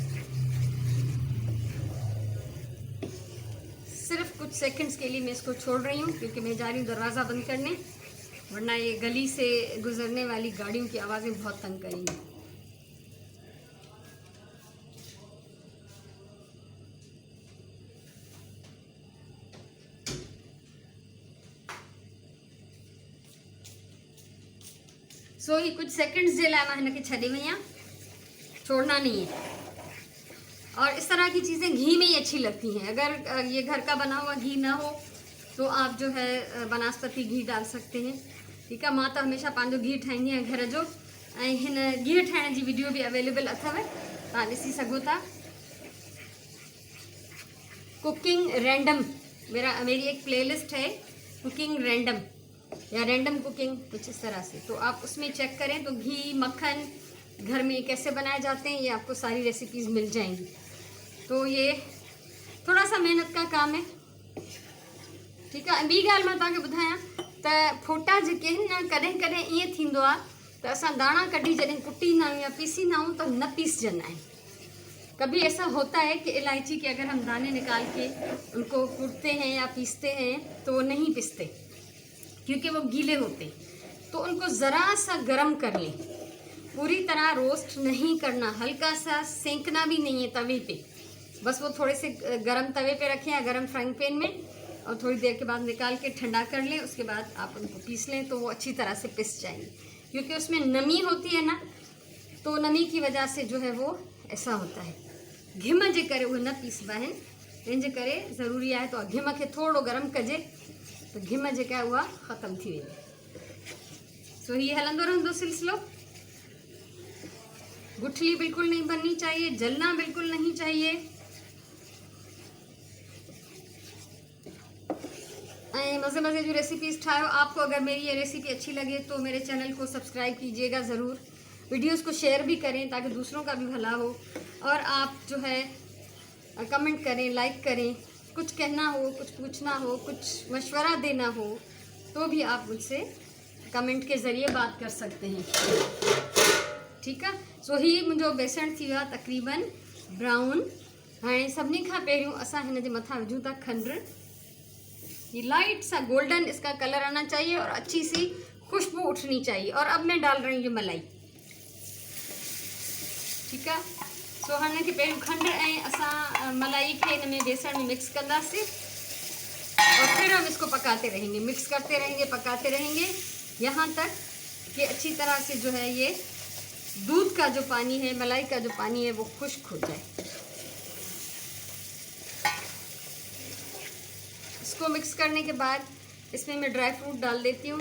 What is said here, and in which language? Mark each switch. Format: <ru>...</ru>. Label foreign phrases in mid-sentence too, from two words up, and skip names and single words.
<hi>सिर्फ कुछ सेकंड्स के लिए मैं इसको छोड़ रही हूँ, क्योंकि मैं जा रही हूँ दरवाज़ा बंद करने, वरना ये गली से गुजरने वाली गाड़ियों की आवाज़ें बहुत तंग करेंगी।</hi> <sd>सो ये कुछ सेकंड्स जे लाइ मां हिनखे छॾे वई आहियां,</sd> <hi>छोड़ना नहीं है। और इस तरह की चीज़ें घी में ही अच्छी लगती हैं। अगर ये घर का बना हुआ घी ना हो तो आप जो है बनास्पति घी डाल सकते हैं, ठीक है।</hi> <sd>मां तो हमेशा पंहिंजो घी ठाहींदी आहियां घर जो, ऐं हिन घी ठाहिण जी वीडियो भी अवेलेबल अथव, तव्हां ॾिसी सघो था।</sd> <en>cooking random</en> <hi>मेरी एक प्लेलिस्ट है,</hi> <en>cooking random</en> <hi>या</hi> <en>random cooking,</en> <hi>कुछ इस तरह से। तो आप उसमें चेक करें तो घी, मक्खन घर में कैसे बनाए जाते हैं, ये आपको सारी रेसिपीज़ मिल जाएंगी। तो ये थोड़ा सा मेहनत का काम है,</hi> <sd>ठीकु आहे। ॿी ॻाल्हि मां तव्हांखे ॿुधायां त फोटा जेके आहिनि न कॾहिं कॾहिं ईअं थींदो आहे त असां दाणा कढी जॾहिं कुटींदा आहियूं या पीसींदा आहियूं त न पीसजंदा आहिनि।</sd> <hi>कभी ऐसा होता है कि इलायची के अगर हम दाने निकाल के उनको कूटते हैं या पीसते हैं तो वो नहीं पिसते क्योंकि वो गीले होते हैं। तो उनको ज़रा सा गर्म कर लें, पूरी तरह रोस्ट नहीं करना, हल्का सा सेंकना भी नहीं है तवे पे, बस वो थोड़े से गरम तवे पे रखें या गरम</hi> <en>frying pan</en> <hi>में, और थोड़ी देर के बाद निकाल के ठंडा कर लें। उसके बाद आप उनको पीस लें तो वो अच्छी तरह से पिस जाएंगे, क्योंकि उसमें नमी होती है ना, तो नमी की वजह से जो है वो ऐसा होता है।</hi> <sd>घिम जे करे उहे न पीसबा आहिनि, तंहिंजे करे ज़रूरी आहे तो घिम खे थोरो गरम कजे तो घिम जेका आहे उहा ख़तमु थी वेंदी। सो हीअ हलंदो रहंदो सिलसिलो।</sd> <hi>गुठली बिल्कुल नहीं बननी चाहिए, जलना बिल्कुल नहीं चाहिए।</hi> <sd>मज़े मज़े जो रेसिपीज़ ठाहियो।</sd> <hi>आपको अगर मेरी ये रेसिपी अच्छी लगे तो मेरे चैनल को सब्सक्राइब कीजिएगा ज़रूर, वीडियोस को शेयर भी करें ताकि दूसरों का भी भला हो, और आप जो है कमेंट करें, लाइक करें। कुछ कहना हो, कुछ पूछना हो, कुछ मशवरा देना हो तो भी आप मुझसे कमेंट के ज़रिए बात कर सकते हैं।</hi> <sd>ठीक है। सो ही मुंहिंजो बेसण थी वियो आहे तक़रीबन ब्राउन। हाणे सभिनी खां पहिरियों असां हिन जे मथां विझूं था खंडु।</sd> <hi>ये लाइट सा गोल्डन इसका कलर आना चाहिए और अच्छी सी खुशबू उठनी चाहिए। और अब मैं डाल रही हूँ मलाई।</hi> <sd>ठीक है। सो हाणे के पहिरियों खंडु ऐं असां मलाई खे हिन में बेसण में मिक्स कंदासीं,</sd> <hi>और फिर हम इसको पकाते रहेंगे, मिक्स करते रहेंगे, पकाते रहेंगे यहाँ तक कि अच्छी तरह से जो है ये दूध का जो पानी है, मलाई का जो पानी है वो खुश्क हो जाए। इसको मिक्स करने के बाद इसमें मैं</hi> <en>dry fruit</en> <hi>डाल देती हूँ।</hi>